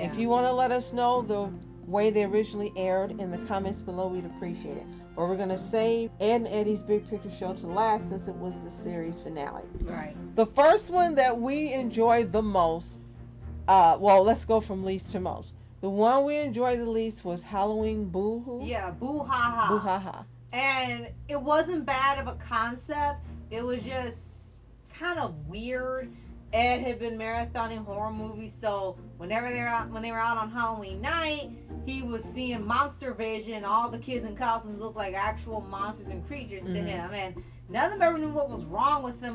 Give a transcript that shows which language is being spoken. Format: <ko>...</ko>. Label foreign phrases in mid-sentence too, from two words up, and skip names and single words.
<en>If you want to let us know the way they originally aired in the comments below, we'd appreciate it. But we're going to save Edd N Eddy's big picture show to last since it was the series finale. Right. The first one that we enjoyed the most, well, let's go from least to most. The one we enjoyed the least was Halloween Boo-Hoo. Yeah, Boo-Ha-Ha. Boo-Ha-Ha. And it wasn't bad of a concept. It was just kind of weird. Ed had been marathoning horror movies, so when they were out on Halloween night, he was seeing monster vision. All the kids in costumes looked like actual monsters and creatures to him, and none of them ever knew what was wrong with him.</en>